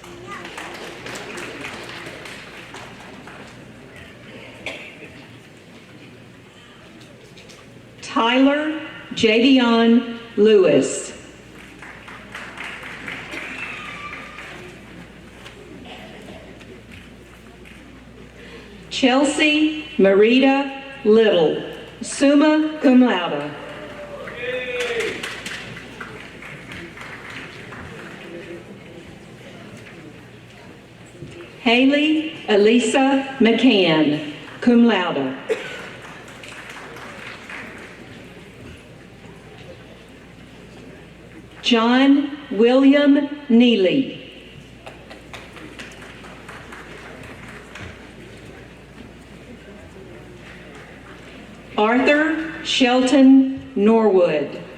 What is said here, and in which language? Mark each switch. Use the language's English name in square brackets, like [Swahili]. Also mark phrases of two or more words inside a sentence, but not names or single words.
[English] Tyler Javion Lewis. Chelsea Marita Little, [Latin] summa cum laude. [English] Haley Elisa McCann, [Latin] cum laude. [English] John William Neely. Arthur Shelton Norwood.